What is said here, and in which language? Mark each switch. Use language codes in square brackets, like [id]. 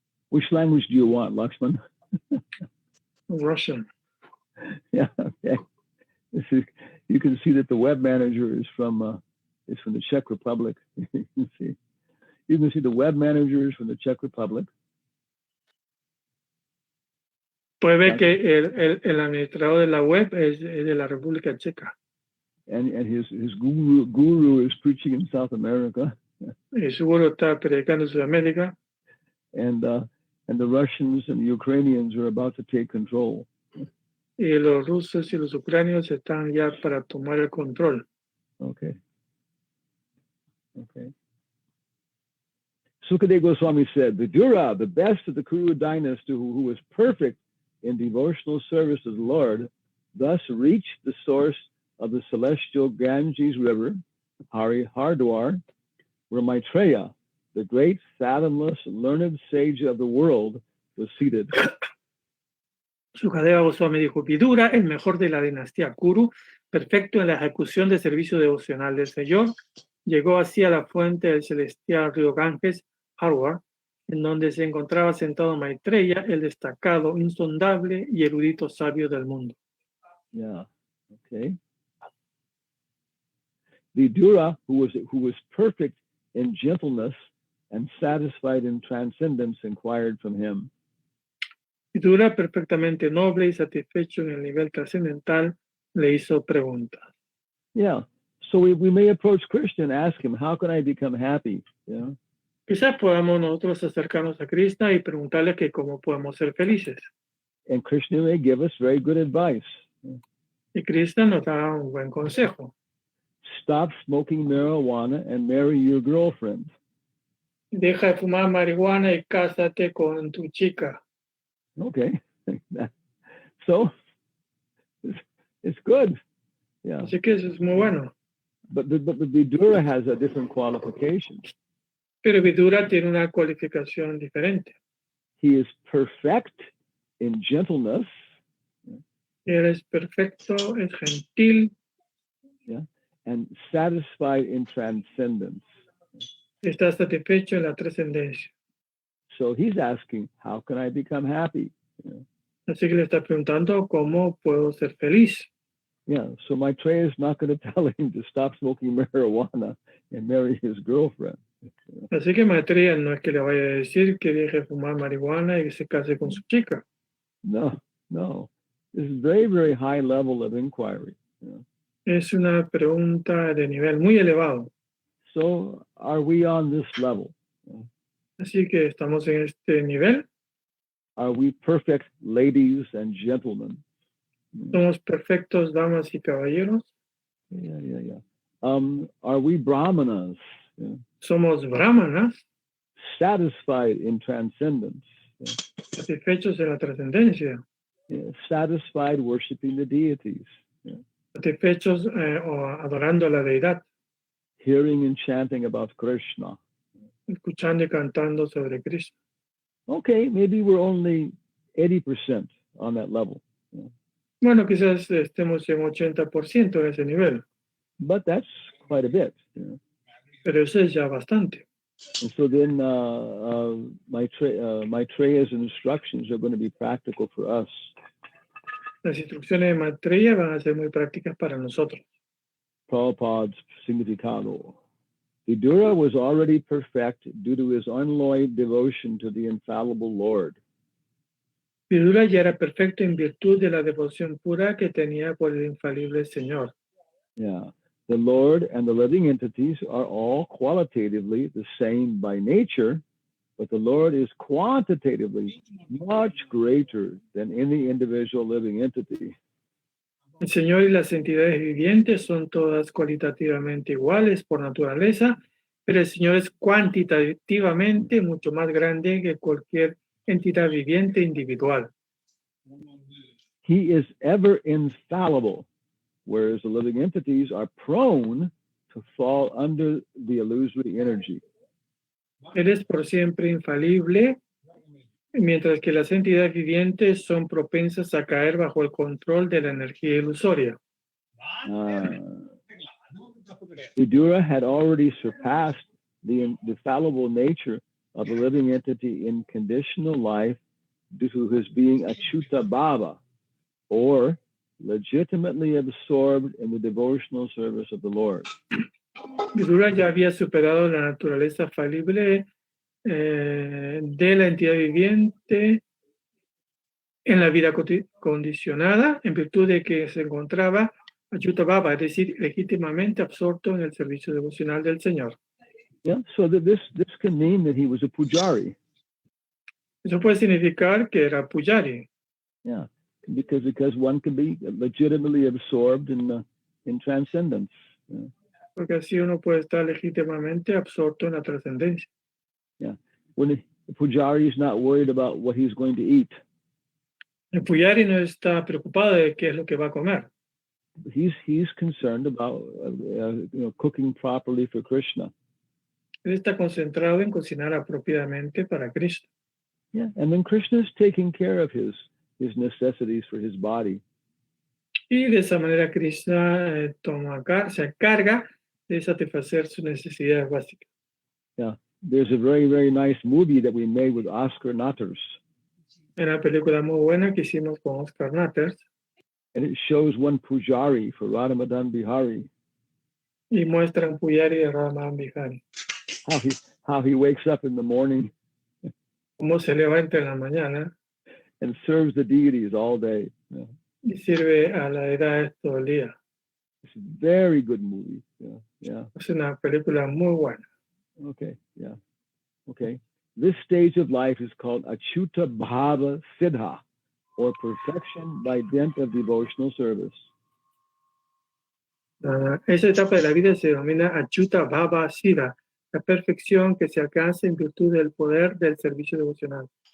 [en] Which language do you want, Lakshman? Russian. Yeah, okay. You can see that the web manager is from the Czech Republic. You can see the web manager is from the Czech Republic. [es] Puede ver que el administrador de la web es de la República Checa. [en] And his guru is preaching in South America. [es] Y su guru está predicando en Sudamérica. [en] And the Russians and the Ukrainians are about to take control. [es] Y los rusos y los ucranianos están ya para tomar el control. [en] Okay. Sukadeva Goswami said, Vidura, the best of the Kuru dynasty, who was perfect in devotional service to the Lord, thus reached the source of the celestial Ganges River, Hardwar, where Maitreya, the great, fathomless, learned sage of the world, was seated. [es] Sukadeva Goswami dijo, Vidura, el mejor de la dinastía Kuru, perfecto en la ejecución de servicio devocional del Señor, llegó así a la fuente del celestial río Ganges, Hardwar, en donde se encontraba sentado Maitreya, el destacado, insondable y erudito sabio del mundo. [en] Yeah, okay. Vidura, who was perfect in gentleness and satisfied in transcendence, inquired from him. [es] Vidura, perfectamente noble y satisfecho en el nivel trascendental, le hizo preguntas. [en] Yeah. So we may approach Krishna and ask him, how can I become happy? You know? [es] Quizás podamos nosotros acercarnos a Krishna y preguntarle que cómo podemos ser felices. [en] And Krishna may give us very good advice. [es] Y Krishna nos da un buen consejo. [en] Stop smoking marijuana and marry your girlfriend. [es] Deja de fumar marihuana y cásate con tu chica. [en] Okay. So it's good. Yeah. [es] Así que eso es muy bueno. [en] But the Vidura has a different qualification. [es] Pero Vidura tiene una cualificación diferente. [en] He is perfect in gentleness. [es] Él es perfecto, es gentil, [en] And satisfied in transcendence. [es] está satisfecho en la trascendencia. [en] So he's asking, how can I become happy? [es] Así que le está preguntando cómo puedo ser feliz. [en] Yeah, so Maitreya is not going to tell him to stop smoking marijuana and marry his girlfriend. [es] Así que Maitreya no es que le vaya a decir que deje de fumar marihuana y que se case con su chica. [en] No. This is very, very high level of inquiry. [es] Es una pregunta de nivel muy elevado. [en] So are we on this level? [es] Así que estamos en este nivel. [en] Are we perfect ladies and gentlemen? [es] Somos perfectos damas y caballeros. [en] Yeah. Are we brahmanas? [es] Somos brahmanas, [en] Satisfied in transcendence. [es] satisfechos en la trascendencia, [en] Satisfied worshiping the deities. [es] satisfechos o adorando a la deidad, [en] Hearing and chanting about Krishna. [es] escuchando y cantando sobre Cristo. [en] Okay, maybe we're only 80% on that level. [es] Bueno, quizás estemos en 80% en ese nivel, [en] But that's quite a bit. [es] pero eso es ya bastante. [en] And so then Maitreya's instructions are going to be practical for us. [es] Las instrucciones de Maitreya van a ser muy prácticas para nosotros. Prabhupada's significado. [en] Vidura was already perfect due to his unalloyed devotion to the infallible Lord. [es] Vidura ya era perfecto en virtud de la devoción pura que tenía por el infalible Señor. [en] Yeah. The Lord and the living entities are all qualitatively the same by nature, but the Lord is quantitatively much greater than any individual living entity. [es] El Señor y las entidades vivientes son todas cualitativamente iguales por naturaleza, pero el Señor es cuantitativamente mucho más grande que cualquier entidad viviente individual. [en] He is ever infallible, whereas the living entities are prone to fall under the illusory energy. [es] Él es por siempre infalible, mientras que las entidades vivientes son propensas a caer bajo el control de la energía ilusoria. [en] Vidura had already surpassed the infallible nature of the living entity in conditional life due to his being Achyuta Bhava, or legitimately absorbed in the devotional service of the Lord. [es] Vidura ya había superado la naturaleza falible de la entidad viviente en la vida condicionada, en virtud de que se encontraba Achyuta Bhava, es decir, legítimamente absorto en el servicio devocional del Señor. [en] Yeah, so that this can mean that he was a pujari. [es] Eso puede significar que era pujari. [en] Yeah, because one can be legitimately absorbed in transcendence. Yeah. [es] Porque así uno puede estar legítimamente absorto en la trascendencia. [en] Yeah, when the pujari is not worried about what he's going to eat. [es] El pujari no está preocupado de qué es lo que va a comer. [en] He's concerned about cooking properly for Krishna. [es] Él está concentrado en cocinar apropiadamente para Cristo. [en] Yeah, and then Krishna is taking care of his necessities for his body. [es] Y de esa manera Krishna se encarga de satisfacer sus necesidades básicas. [en] Yeah, there's a very, very nice movie that we made with Oscar Natters. [es] Una película muy buena que hicimos con Oscar Natters. [en] And it shows one pujari for Radha Madan Bihari. [es] Y muestra un pujari de Radha Madan Bihari. [en] How he wakes up in the morning. [es] Cómo se levanta en la mañana. [en] and serves the deities all day. Yeah. [es] y sirve a la deidad todo el día. [en] It's a very good movie. Yeah, yeah. [es] Es una película muy buena. [en] Okay, yeah. Okay. This stage of life is called Achyuta Bhava Siddha, or perfection by dint of devotional service. [es] Esa etapa de la vida se denomina Achyuta Bhava Siddha, la perfección que se alcanza en virtud del poder del servicio devocional.